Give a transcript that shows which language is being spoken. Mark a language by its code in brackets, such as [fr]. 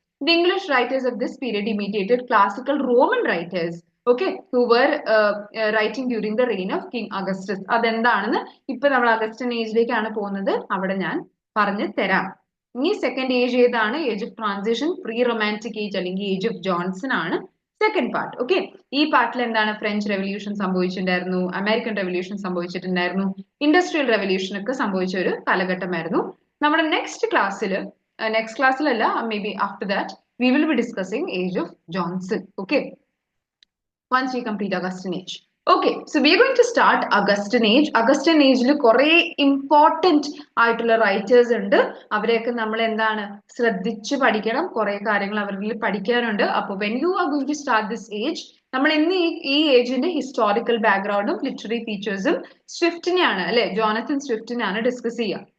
[en] The English writers of this period imitated classical Roman writers, okay, who were writing during the reign of King Augustus. [ml] അതെന്താണെന്ന് ഇപ്പൊ നമ്മൾ Augustine ഏജിലേക്കാണ് പോകുന്നത്, അവിടെ ഞാൻ പറഞ്ഞു തരാം. ഇനി സെക്കൻഡ് ഏജ് ഏതാണ്? Age of transition, pre romantic age അല്ലെങ്കിൽ ഏജ് ഓഫ് ജോൺസൺ ആണ് സെക്കൻഡ് പാർട്ട്. ഓക്കെ, ഈ പാർട്ടിൽ എന്താണ്? French revolution സംഭവിച്ചിട്ടുണ്ടായിരുന്നു, American revolution സംഭവിച്ചിട്ടുണ്ടായിരുന്നു, industrial revolution ഒക്കെ സംഭവിച്ച ഒരു കാലഘട്ടമായിരുന്നു. നമ്മുടെ next ക്ലാസ്സിലല്ല, [en] Maybe after that we will be discussing age of Johnson. Okay, once we complete Augustan age. Okay, so we are going to start Augustan age. [ml] Augustan age ൽ കുറെ important ആയിട്ടുള്ള writers ഉണ്ട്. അവരെയൊക്കെ നമ്മൾ എന്താണ് ശ്രദ്ധിച്ച് പഠിക്കണം, കുറെ കാര്യങ്ങൾ അവരിൽ പഠിക്കാനുണ്ട്. അപ്പോൾ [en] when you are going to start this age, [ml] നമ്മൾ ഇന്ന് ഈ ഏജിന്റെ ഹിസ്റ്റോറിക്കൽ ബാക്ക്ഗ്രൗണ്ടും ലിറ്റററി ഫീച്ചേഴ്സും സ്വിഫ്റ്റിനെയാണ് അല്ലെ, ജോണത്തൻ സ്വിഫ്റ്റിനെയാണ് ഡിസ്കസ് ചെയ്യുക.